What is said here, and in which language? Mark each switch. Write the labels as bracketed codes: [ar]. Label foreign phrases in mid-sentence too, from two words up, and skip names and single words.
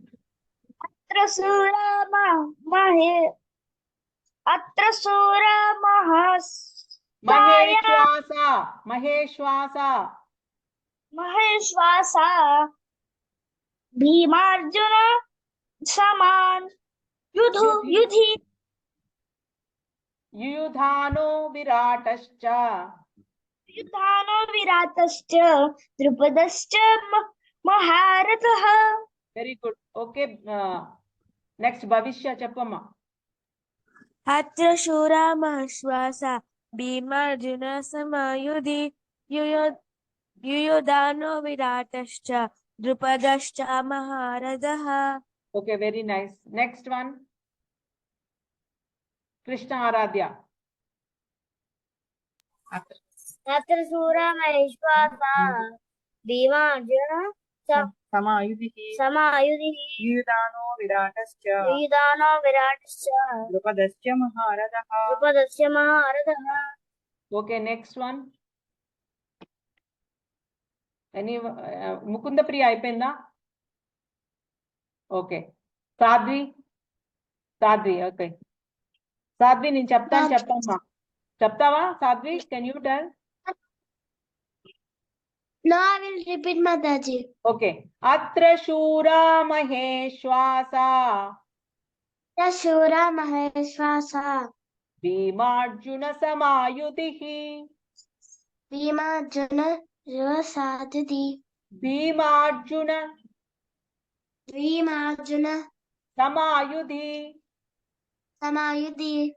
[sa] अत्र शूर महेष्वास भीमार्जुन समान् युधि युयुधानो विराटश्च द्रुपदश्च महारथः. [en] Very good. Okay, next భవిష్య చెప్పమ్మా. [sa] अत्र शूर महेष्वास भीमार्जुन समयुधि युयुधानो विराटश्च द्रुपदश्च महारथः. [en] Okay, very nice. Next one కృష్ణ ఆరాధ్య. [sa] अत्र शूर महेष्वास भीमार्जुन समायुधि युयुधानो विराटश्च द्रुपदश्च महारथः. [en] Okay, next one ముకుంద ప్రియ అయిపోయిందా? [te] ఓకే, సాధ్వి. ఓకే సాధ్వి, నేను చెప్తాను, చెప్పమ్మా. చెప్తావా సాధ్వి? [en] Can you tell? No, I will repeat, Mataji. [sa] ఓకే, अत्र शूरा महेष्वास भीमार्जुन समायुधिः भीमार्जुन समायुधि